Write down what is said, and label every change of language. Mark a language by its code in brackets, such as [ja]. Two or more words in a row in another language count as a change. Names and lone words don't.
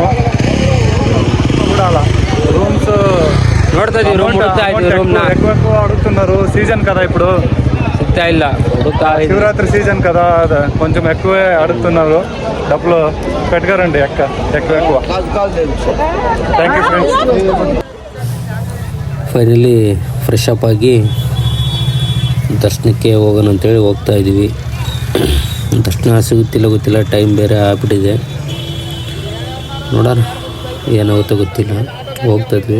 [te] చూడాలా రూమ్స్ ఎక్కువ అడుగుతున్నారు. సీజన్ కదా ఇప్పుడు, శివరాత్రి సీజన్ కదా, కొంచెం ఎక్కువే అడుగుతున్నారు. డబ్బులు పెట్టుకోరండి ఎక్కువ. [en] thank you friends. [kn] ಫೈನಲಿ [en] fresh up [kn] ಆಗಿ ದರ್ಶನಕ್ಕೆ ಹೋಗೋಣ ಅಂತೇಳಿ ಹೋಗ್ತಾ ಇದ್ದೀವಿ. ದರ್ಶನ ಗೊತ್ತಿಲ್ಲ, ಟೈಮ್ ಬೇರೆ ಆಗ್ಬಿಟ್ಟಿದೆ. ನೋಡೋಣ ಏನಾಗುತ್ತೋ ಗೊತ್ತಿಲ್ಲ, ಹೋಗ್ತಾಯಿದ್ವಿ.